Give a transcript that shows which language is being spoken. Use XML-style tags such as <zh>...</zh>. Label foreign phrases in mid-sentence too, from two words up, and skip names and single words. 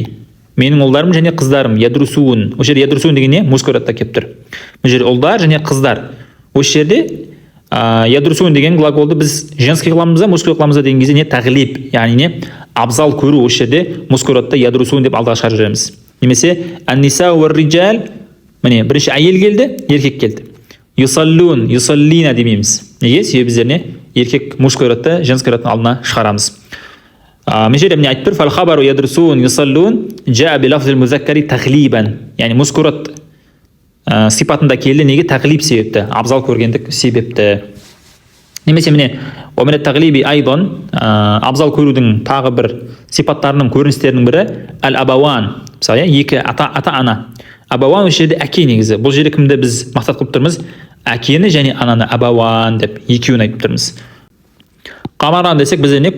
<kk>Менің ұлдарым және қыздарым. Ядрусун. Осы жерде ядрусун деген не?</kk> <ru>Мужской родта</ru> <kk>келіп тұр. Бұл жерде ұлдар және қыздар. Осы жерде ядрусун деген глаголды біз женский қыламыз, мужской қыламыз деген кезде не? Тағлиб, яғни не? Абзал көру. Осы жерде</kk> <ru>мужской родта</ru> <kk>ядрусун деп алдыға шығарып жүреміз. Немесе</kk> <ar>النساء والرجال.</ar> <kk>Міне бірінші әйел келді, еркек келді.</kk> <ar>يصلون، يصلين</ar> <kk>демейміз. Неге? Себебі біздер не? Еркек</kk> <ru>мужской родта женский родтың</ru> <kk>алдына шығарамыз. Мен жерде міне айтып тұр,</kk> <ar>فالخبر يدرسون يصلون جاء بلفظ المذكر تغليبا.</ar> <kk>Яғни</kk> <ru>мужской род</ru> <kk>сипатында келді, неге? Тағлиб себепті, абзал көргендік себепті. Немесе міне</kk> <ar>ومن التغليب أيضا</ar> <kk>абзал көрудің тағы бір сипаттарының көріністерінің бірі ал-абаван. Мысалы, екі ата-ана. Абаван осы жерде әке негізі. Бұл жерде кімді біз мақсат қылып тұрмыз? Әкені және ананы абаван деп екеуін айтып тұрмыз. Қамаран десек біз не?</kk>